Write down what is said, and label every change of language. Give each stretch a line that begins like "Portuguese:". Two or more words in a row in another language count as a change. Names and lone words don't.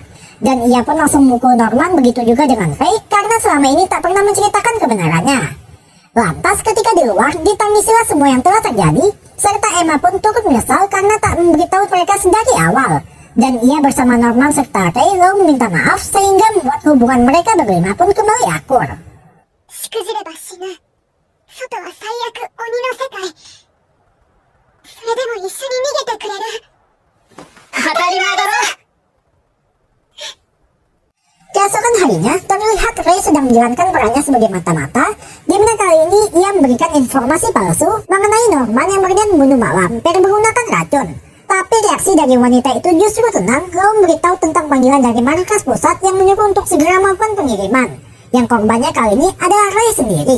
Indonesian: Dan ia pun langsung memukul Norman, begitu juga dengan Ray, karena selama ini tak pernah menceritakan kebenarannya. Lantas ketika di luar, ditangisilah semua yang telah terjadi, serta Emma pun turut menyesal karena tak memberitahu mereka sedari awal. Dan ia bersama Norman serta Ray lalu meminta maaf sehingga membuat hubungan mereka berlima pun kembali akur.
Japanese: しくじれば死ぬ。外は最悪、鬼の世界。それでも一緒に逃げてくれる。当たり前だろ。
Indonesian: Keesokan harinya, terlihat Ray sedang menjalankan perannya sebagai mata-mata, di mana kali ini ia memberikan informasi palsu mengenai Norman yang berniat membunuh Mak Lampir menggunakan racun. Tapi reaksi dari wanita itu justru tenang lalu memberitahu tentang panggilan dari markas pusat yang menyuruh untuk segera melakukan pengiriman, yang korbannya kali ini adalah Ray sendiri.